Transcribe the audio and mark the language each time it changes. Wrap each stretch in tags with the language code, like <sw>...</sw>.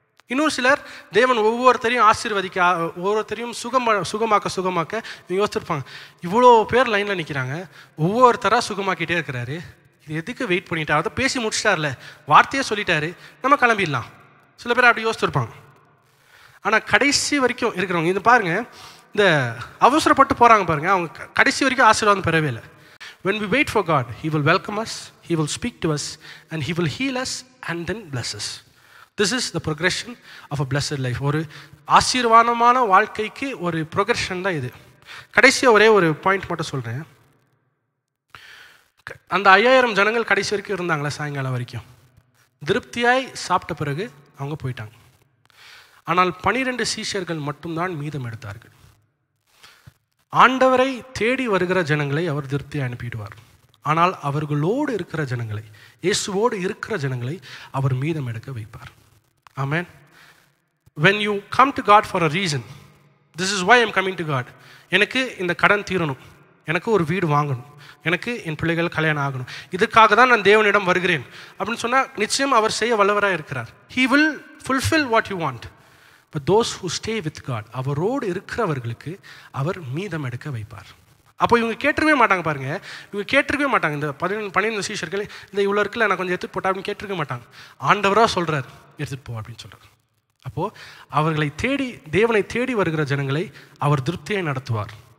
<ta>இன்னொரு சிலர் தேவன் ஒவ்வொருத்தரையும் ஆசீர்வதிக்க, ஒவ்வொருத்தரையும் சுகமாக்க இவங்க யோசிச்சிருப்பாங்க, இவ்வளோ பேர் லைனில் நிற்கிறாங்க, ஒவ்வொருத்தராக சுகமாக்கிட்டே இருக்கிறாரு, இது எதுக்கு வெயிட் பண்ணிட்டா, அதை பேசி முடிச்சிட்டார்ல, வார்த்தையே சொல்லிட்டாரு, நம்ம கிளம்பிடலாம். சில பேர் அப்படி யோசிச்சிருப்பாங்க. ஆனால் கடைசி வரைக்கும் இருக்கிறவங்க இது பாருங்கள், இந்த அவசரப்பட்டு போகிறாங்க பாருங்கள், அவங்க கடைசி வரைக்கும் ஆசீர்வாதம் பெறவே இல்லை.</ta> <en>When we wait for God, He will welcome us, He will speak to us, and He will heal us and then bless us. This is the progression of a blessed life.</en> <ta>ஒரு ஆசீர்வாதமான வாழ்க்கைக்கு ஒரு progression தான் இது. கடைசியாக ஒரே ஒரு point மட்டும் சொல்கிறேன். அந்த 5000 ஜனங்கள் கடைசி வரைக்கும் இருந்தாங்களே, சாயங்காலம் வரைக்கும் திருப்தியாய் சாப்பிட்ட பிறகு அவங்க போயிட்டாங்க. ஆனால் 12 சீஷர்கள் மட்டும்தான் மீதம் எடுத்தார்கள். ஆண்டவரை தேடி வருகிற ஜனங்களை அவர் திருப்தியை அனுப்பிடுவார். ஆனால் அவர்களோடு இருக்கிற ஜனங்களை, இயேசுவோடு இருக்கிற ஜனங்களை அவர் மீதம் எடுக்க வைப்பார். ஆமென்.</ta> <en>When you come to God for a reason, this is why I'm coming to God.</en> <ta>எனக்கு இந்த கடன் தீரணும், எனக்கு ஒரு வீடு வாங்கணும், எனக்கு என் பிள்ளைகள் கல்யாணம் ஆகணும், இதுக்காக தான் நான் தேவனிடம் வருகிறேன் அப்படின்னு சொன்னால் நிச்சயம் அவர் செய்ய வல்லவராக இருக்கிறார்.</ta> <en>He will fulfill what you want. But those who stay with God,</en> <ta>அவரோடு இருக்கிறவர்களுக்கு அவர் மீதம் எடுக்க வைப்பார். அப்போ இவங்க கேட்டிருக்கவே மாட்டாங்க பாருங்க, இவங்க கேட்டிருக்கவே மாட்டாங்க. இந்த 12 சீஷர்கள் இந்த இவ்வளோ இருக்குல்ல, நான் கொஞ்சம் எடுத்துகிட்டு போட்டா அப்படின்னு கேட்டிருக்க மாட்டாங்க. ஆண்டவராக சொல்கிறார், எடுத்துகிட்டு போ அப்படின்னு சொல்கிறார். அப்போது அவர்களை தேடி, தேவனை தேடி வருகிற ஜனங்களை அவர் திருப்தியை நடத்துவார்.</ta>